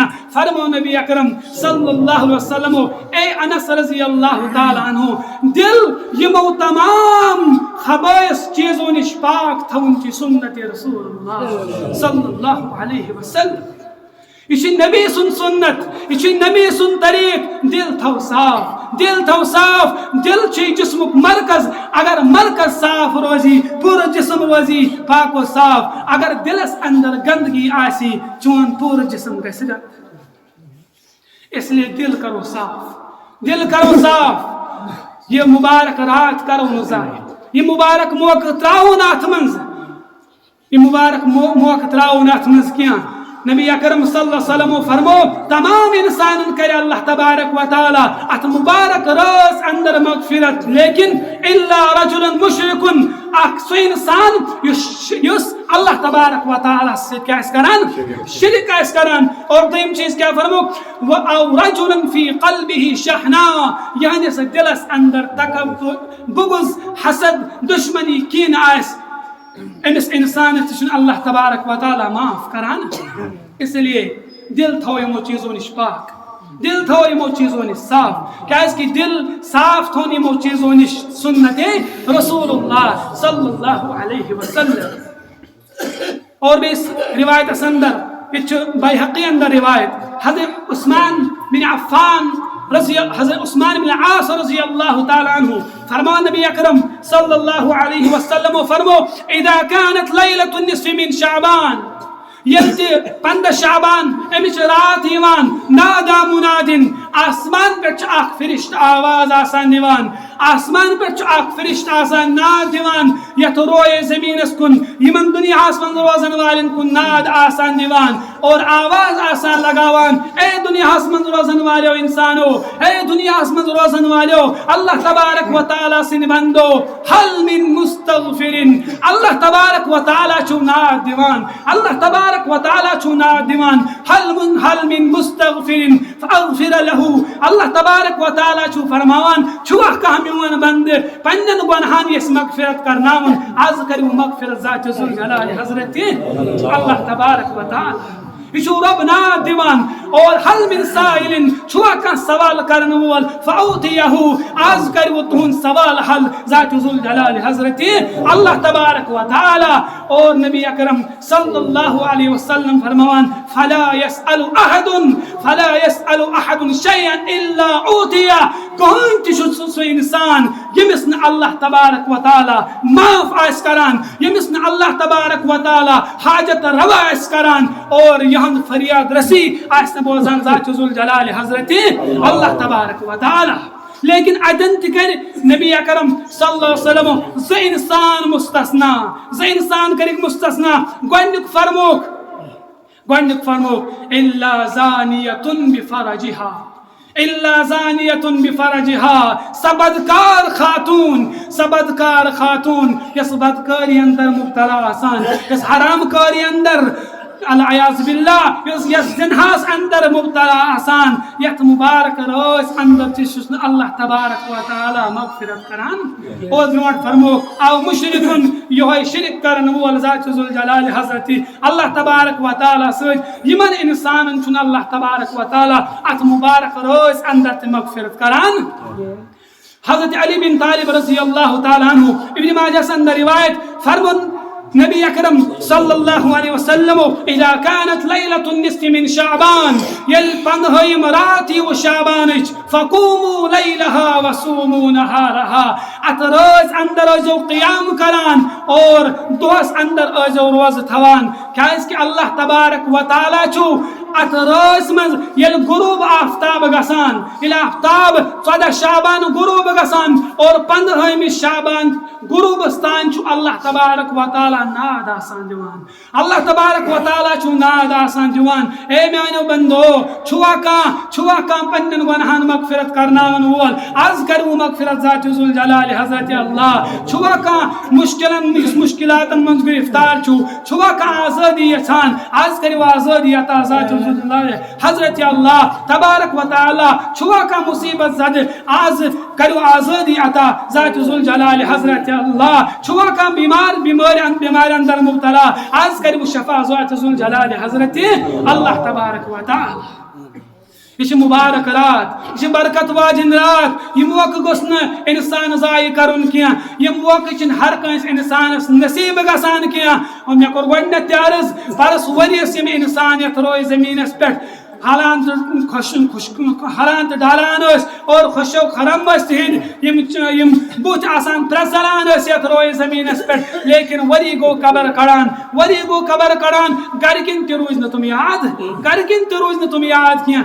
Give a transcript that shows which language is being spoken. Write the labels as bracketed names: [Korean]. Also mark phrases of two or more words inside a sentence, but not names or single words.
[Kashmiri] फरमो नबी अकरम [Arabic] صلى الله عليه وسلم [Kashmiri] ए अनस [Arabic] رضي الله تعالى عنه [Kashmiri] दिल यमो तमाम खबाइस चीजों निश पाक थवन की सुन्नत रसूलुल्लाह [Arabic] صلى الله عليه وسلم, [Kashmiri] इसी नबी सुन सुन्नत, इसी नबी सुन तरीक, दिल थव साफ, दिल छि जिस्मुक मरकज, अगर मरकज साफ रोजी पूरा जिस्म रोजी पाक व साफ, अगर दिलस अंदर गंदगी आसी चोन पूरा जिस्म गस गंद। इसलिए दिल करो साफ, ये मुबारक रात करो नुज़ाहिर, ये मुबारक मौका त्राओ नाथ मंज, ये मुबारक मौका त्राओ नाथ मंज क्या। नबी अकरम [Arabic] صلى الله عليه وسلم [Kashmiri] फरमो तमाम इंसान करे [Arabic] الله تبارك وتعالى [Kashmiri] अत मुबारक रोज अंदर मगफिरत, लेकिन [Arabic] إلا رجلا مشركا [Kashmiri] अक्सो इंसान युस [Arabic] الله تبارك وتعالى [Kashmiri] से क्या करान शिरक करान। और दोयम चीज क्या फरमो [Arabic] و أو رجلا في قلبه شحناء, [Kashmiri] यानी से दिलस अंदर तकब्बुर बुग़्ज़ हसद दुश्मनी कीन आस, इस इंसान [Arabic] الله تبارك وتعالى [Kashmiri] माफ करान। इसलिए दिल थो यमो चीजों निश पाक, दिल थो यमो चीजों निश साफ, क्या कि दिल साफ थो यमो चीजों निश सुन्नत रसूलुल्लाह [Arabic] صلى الله عليه وسلم. [Kashmiri] और भी इस रिवायत अंदर इच बैहक़ी अंदर रिवायत हज़रत उस्मान बिन अफ़्फ़ान हज़रत उस्मान बिन आस [Arabic] رضي الله تعالى عنه [Kashmiri] फरमा नबी अकरम [Arabic] صلى الله عليه وسلم [Kashmiri] फरमो [Arabic] إذا كانت ليلة النصف من شعبان, [Kashmiri] यल्ति 15 शाबान अमिच रात यवान [Arabic] نادى منادٍ, [Kashmiri] आसमान पे अख फरिश्त आवाज आसान दिवान, आसमान पे अख फरिश्त आसान नाद दिवान, यत रोए ज़मीनस कुन यमन दुनिया आसमान रोज़न वालिन कुन नाद आसान दिवान और आवाज आसान लगावान, ए दुनिया आसमान रोज़न वालो इंसानो, ए दुनिया आसमान रोज़न वालो [Arabic] الله تبارك وتعالى [Kashmiri] से बंदो [Arabic] هل من مستغفر, الله تبارك وتعالى [Kashmiri] छु नाद दिवान, [Arabic] الله تبارك وتعالى [Kashmiri] छु नाद दिवान, [Arabic] هل من مستغفر فأغفر له, الله تبارك وتعالى [Kashmiri] छु फरमावान छुआ कहमिवन बंद पन्नन गुनाहन यस मगफिरत करनावन, आज करू मगफिरत ज़ात जुल जलाल हज़रत [Arabic] الله تبارك وتعالى [Kashmiri] इशु रब ना दिवान। और [Arabic] هل من سائل [Kashmiri] छुआ का सवाल करने वाल फऊतियहु, आज कर वो तुन सवाल हल ज़ात जुल जलाल हज़रत [Arabic] الله تبارك وتعالى. [Kashmiri] और नबी अकरम [Arabic] صلى الله عليه وسلم [Kashmiri] फरमावान [Arabic] فلا يسأل أحد شيئا إلا أعطي, [Kashmiri] कौन तिशु इंसान यमिस न [Arabic] الله تبارك وتعالى [Kashmiri] माफ आस करान, यमिस न [Arabic] الله تبارك وتعالى [Kashmiri] हाजत रवा आस करान और यहन फरियाद रसी आस बोजान ज़ात जुल जलाल हज़रत [Arabic] الله تبارك وتعالى. [Kashmiri] लेकिन अदन कर नबी अकरम [Arabic] صلى الله عليه وسلم [Kashmiri] ज इंसान मुस्तस्ना, ज इंसान कर मुस्तस्ना। गोडनिक फरमोक [Arabic] إلا زانية بفرجها, إلا زانية بفرجها, [Kashmiri] सबदकार खातून यस बदकारी अंदर मुब्तला आसान, यस हरामकारी अंदर [Arabic] العياذ بالله, [Kashmiri] यस जिन्हास अंदर मुब्तला आसान, यत मुबारक रोज अंदर चिश [Arabic] الله تبارك وتعالى [Kashmiri] मगफिरत करान। और ब्रोट फरमो [Arabic] أو مشرك [Kashmiri] योय शिरक करन वोल ज़ात जुल जलाल हज़रत [Arabic] الله تبارك وتعالى [Kashmiri] सज यमन इंसान छुन [Arabic] الله تبارك وتعالى [Kashmiri] अत मुबारक रोज अंदर मगफिरत करान। हज़रत अली बिन तालिब [Arabic] رضي الله تعالى عنه [Kashmiri] इब्न माजाह अंदर रिवायत फरमान नबी अकरम [Arabic] صلى الله عليه وسلم إذا كانت ليلة النصف من شعبان, [Kashmiri] यल 15 रात व शाबान [Arabic] فقوموا ليلها وصوموا نهارها, [Kashmiri] अत रोज अंदर जो क़ियाम करान और दोस अंदर जो रोज थवान, क्याज़ कि [Arabic] الله تبارك وتعالى [Kashmiri] छु अत रोज मज यल गुरूब आफ्ताब गसान, यल आफ्ताब 14 शाबान गुरूब गसान और 15 शाबान गुरूब स्थान छु [Arabic] الله تبارك وتعالى [Kashmiri] नाद आसान दिवान, [Arabic] الله تبارك وتعالى [Kashmiri] छु नाद आसान दिवान। ए म्यानो बंदो छुआ का पन्नन गुनाहन मगफिरत करनावन वोल आज करू मगफिरत ज़ात जुल जलाल हज़रत अल्लाह, छुआ का मुश्किलातन मंज गिरफ्तार छु, छुआ का आज़ादी यछान आज करू आज़ादी अता ज़ात हज़रत [Arabic] الله تبارك وتعالى, [Kashmiri] छुआ का मुसीबत ज़द आज करू आज़ादी अता ज़ात जुल जलाल हज़रत अल्लाह, छुआ का बीमार अंदर मुब्तला आज करू शफा ज़ात जुल जलाल हज़रत [Arabic] الله تبارك وتعالى. [Kashmiri] यह मुबारक रात, यह बरकत वाजिन रात, यह मौका गोस न इंसान ज़ाय करुन किया, यह मौका छिन हर कंस इंसानस नसीब गसान किया। और मे कोर गोडनेथ अर्ज परस वरियस यम इंसान यथ रोय ज़मीनस पेठ हालान हालान डालान और खुशो खरम यम बुत आसान प्रसलान यथ रोय ज़मीनस पे, लेकिन वरी गो कबर कड़ान गरकिन ते रोज न तुम याद किया।